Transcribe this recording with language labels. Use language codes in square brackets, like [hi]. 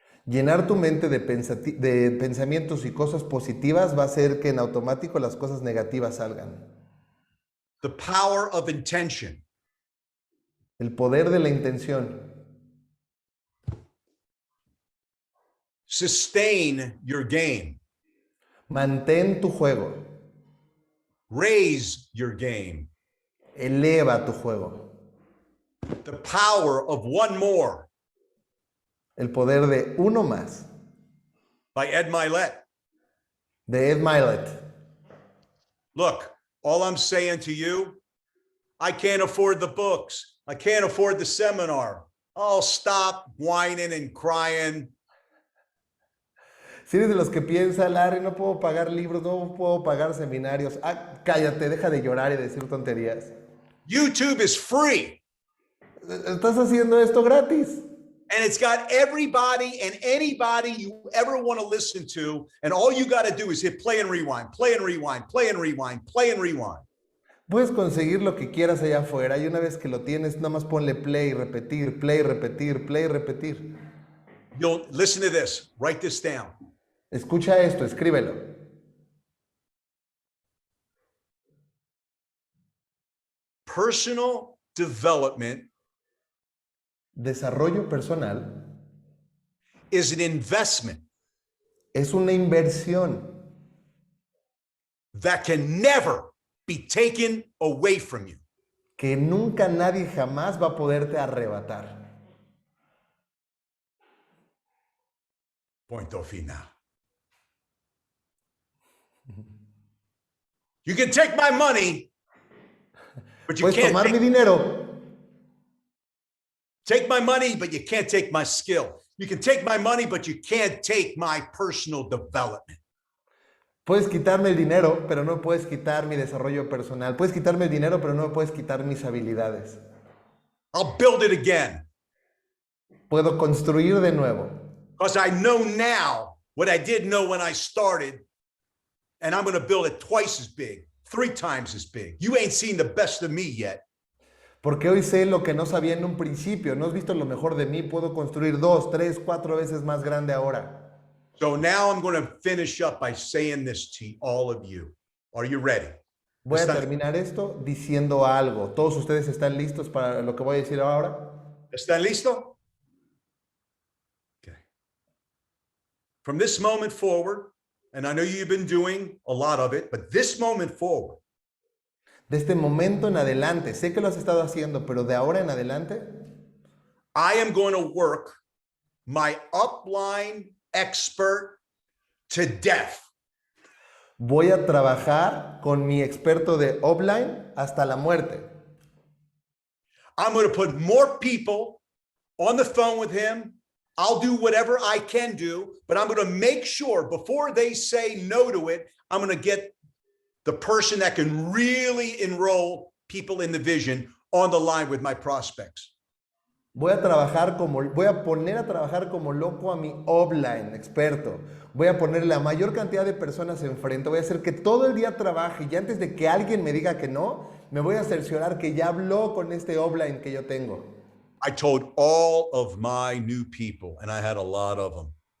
[es] Llenar tu mente de pensamientos y cosas positivas va a hacer que en automático las cosas negativas salgan. [en] The power of intention. [es] El poder de la intención. [en] Sustain your game. [es] Mantén tu juego. [en] Raise your game. [es] Eleva tu juego. [en] The power of one more. [es] El poder de uno más. [en] By Ed Milet. [es] De Ed Milet. [en] Look, all I'm saying to you, I can't afford the books. I can't afford the seminar. Oh, stop whining and crying. [es] Si eres de los que piensa, Larry, no puedo pagar libros, no puedo pagar seminarios. Ah, cállate, deja de llorar y decir tonterías. [en] YouTube is free. [es] Estás haciendo esto gratis. [en] And it's got everybody and anybody you ever want to listen to. And all you got to do is hit play and rewind, play and rewind, play and rewind, play and rewind. [es] Puedes conseguir lo que quieras allá afuera y una vez que lo tienes, nada más ponle play y repetir, play y repetir, play y repetir. [en] You'll listen to this. Write this down. [es] Escucha esto, escríbelo. [en] Personal development [es] Desarrollo personal [en] is an investment [es] es una inversión [en] that can never be taken away from you. [es] que nunca nadie jamás va a poderte arrebatar. Punto final. [en] You can take my money, but you [es] Puedes [en] can't [es] tomar mi [en] take, [es] dinero, [en] take my money, but you can't take my skill. You can take my money, but you can't take my personal development. [es] puedes quitarme el dinero, pero no puedes quitar mi desarrollo personal. Puedes quitarme el dinero, pero no puedes quitar mis habilidades. [en] I'll build it again [es] Puedo construir de nuevo, [en] because I know now what I didn't know when I started, and I'm going to build it twice as big, 3 times as big. You ain't seen the best of me yet. [es] porque hoy sé lo que no sabía en un principio. No has visto lo mejor de mí. Puedo construir 2, 3, 4 veces más grande ahora. [en] So now I'm going to finish up by saying this to all of you. Are you ready? [es] Voy a terminar esto diciendo algo. ¿Todos ustedes están listos para lo que voy a decir ahora? ¿Están listo? Okay. [en] From this moment forward, and I know you've been doing a lot of it, but this moment forward, [es] De este momento en adelante, sé que lo has estado haciendo, pero de ahora en adelante, [en] I am going to work my upline expert to death. [es] voy a trabajar con mi experto de offline hasta la muerte. [en] I'm going to put more people on the phone with him. I'll do whatever I can do, but I'm going to make sure before they say no to it, I'm going to get the person that can really enroll people in the vision on the line with my prospects. [es] Voy a poner a trabajar como loco a mi offline experto. Voy a poner la mayor cantidad de personas enfrente. Voy a hacer que todo el día trabaje y antes de que alguien me diga que no, me voy a cerciorar que ya habló con este offline que yo tengo. [en] I told all of my new people, and I had a lot of them.